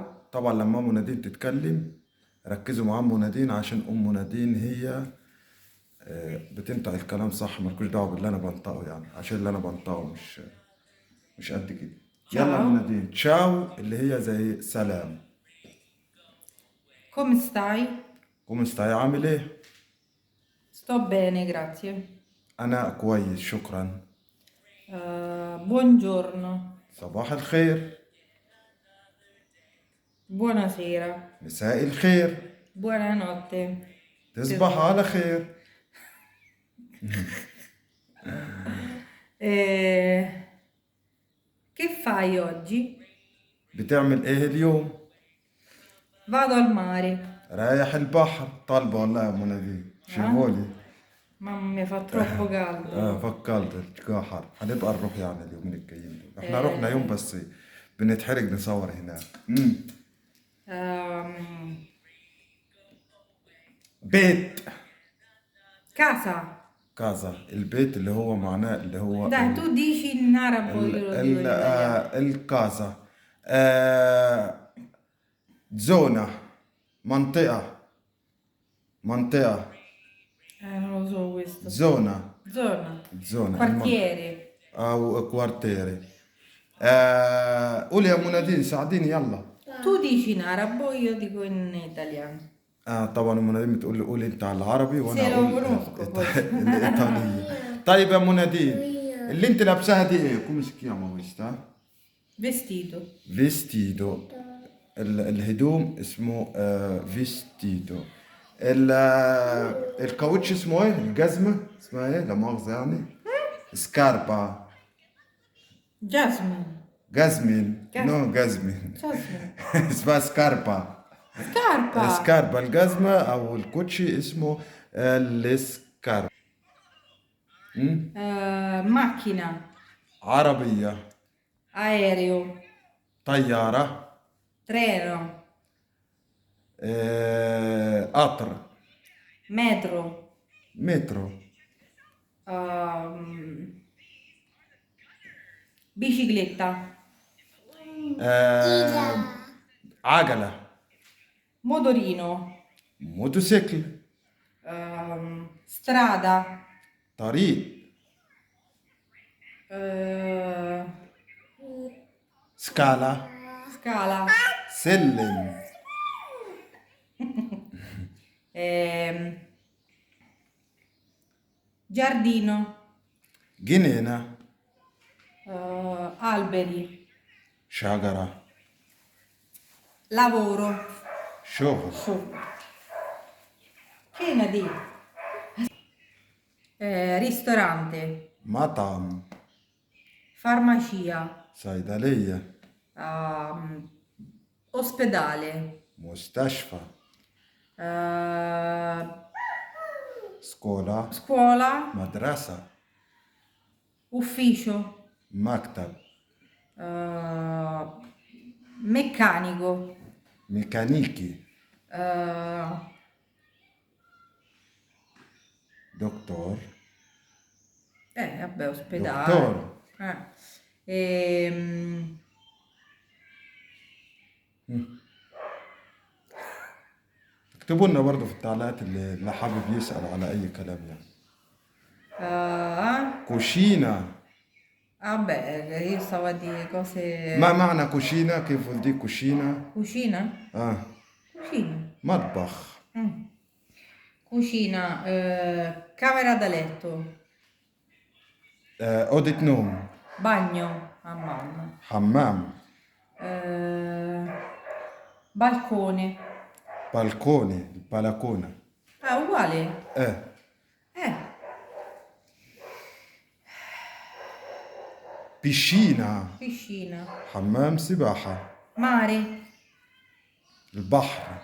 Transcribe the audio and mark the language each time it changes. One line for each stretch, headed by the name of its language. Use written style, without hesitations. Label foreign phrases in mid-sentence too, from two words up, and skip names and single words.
Arabic: طبعا لما منادين تتكلم ركزوا مع منادين، عشان منادين هي بتنطق الكلام صح، مالكوش دعوة باللي أنا بنطقه يعني، عشان اللي أنا بنطقه مش قد كده. يلا يا
Italian: تشاو.
Arabic: منادين، تشاو اللي هي زي سلام.
Italian: Come stai? Come stai,
Arabic: عامل ايه؟
Italian: Sto bene, grazie.
Arabic: انا كويس شكرا.
Italian: Buongiorno.
Arabic: صباح الخير.
Italian: Buonasera.
Arabic: مساء الخير.
Italian: Buonanotte.
Arabic: تصبح على خير.
Italian: Eh, che fai oggi?
Arabic: بتعمل ايه اليوم؟
Italian: Vado al mare.
Arabic: رايح البحر. طالبة والله يا منى، Ah? شيفولي.
Italian: Mamma mia, fa troppo caldo.
Arabic: فكرت الجو حر، هنبقى نروح يعني اليومين الجايين دول، احنا رحنا يوم Eh, بس بنتحرج نصور هناك. ehm, بيت.
Italian: casa.
Arabic: كازا، البيت اللي هو معناه اللي هو
Italian: Dai, tu dici in arabo, io lo dico in italiano.
Arabic: الكازا. زونة، منطقة.
Italian: Non lo so questo. زونة. Zona. زونة Quartiere.
Arabic: أو كوارتيري. قولي يا منادين ساعديني يلا.
Italian: Tu dici in arabo, io dico in italiano.
Arabic: طبعا منادين بتقول لي قولي انت على العربي وانا
Italian: Se lo
Arabic: اقول
Italian: conosco poi.
Arabic: الايطالية. طيب يا منادين، اللي انت لابساها دي ايه؟
Italian: كوم si chiama questa؟ Vestito.
Arabic: فيستيدو. الهدوم اسمه فيستيدو. الكاوتش اسمه ايه؟ الجزمة اسمها ايه؟ لا مؤاخذة يعني.
Italian: سكاربا. Jasmine.
Arabic: جزمين. نو Jasmine. جزمين. Jasmine. اسمها سكاربا.
Italian: Scarpa.
Arabic: سكاربا الجزمة او الكوتشي اسمه السكاربا.
Italian: Macchina.
Arabic: عربية.
Italian: Aereo.
Arabic: طيارة.
Italian: Treno.
Arabic: قطر.
Italian: Metro.
Arabic: مترو.
Italian: ehm, Bicicletta.
Arabic: عجلة.
Italian: Motorino.
Arabic: موتوسيكل.
Italian: Strada.
Arabic: طريق. eh,
Italian: سكالة. Scala.
Arabic: سلم.
Italian: ehm, Giardino.
Arabic: جنينة.
Italian: Alberi.
Arabic: شجرة.
Italian: Lavoro.
Arabic: شغل.
Italian: Che ne di? Ristorante.
Arabic: مطعم.
Italian: Farmacia.
Arabic: صيدلية.
Italian: Ospedale.
Arabic: مستشفى. سكولا.
Italian: Scuola.
Arabic: مدرسة.
Italian: Ufficio.
Arabic: مكتب.
Italian: Meccanico.
Arabic: ميكانيكي. Eh, دكتور.
Italian: vabbè, ospedale.
Arabic: دكتور. Ehm, اكتبوا لنا برضه في التعليقات اللي حابب يسأل على أي كلام يعني.
Italian: كوشينا. vabbè, io stavo a dire cose...
Arabic: ما معنى كوشينا؟ كيف ودي كوشينا؟
Italian: Cucina?
Arabic: آه.
Italian: Cucina.
Arabic: مطبخ.
Italian: Cucina, camera da letto,
Arabic: أوضة نوم.
Italian: bagno a mamma,
Arabic: حمام.
Italian: balcone.
Arabic: بالكوني. البلكونة.
Italian: Ah, uguale?
Arabic: إيه. Eh,
Italian: بيشينا. piscina,
Arabic: حمام سباحة.
Italian: mare,
Arabic: البحر.